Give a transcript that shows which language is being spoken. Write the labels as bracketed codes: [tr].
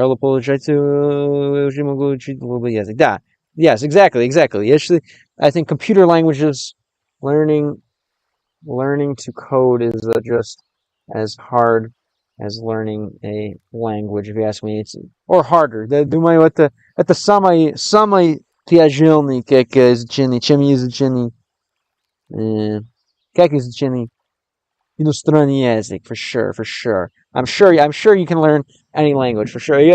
[ru] Але получается, уже могу учить любой язык. [en] Да. Yes, exactly. Actually, I think computer languages, learning to code is just as hard as learning a language, if you ask me. It's or harder. [ru] Думаю, это самый тяжелый, как изучение, чем изучение, как изучение иностранный язык, [en] for sure. I'm sure you can learn any language, for sure.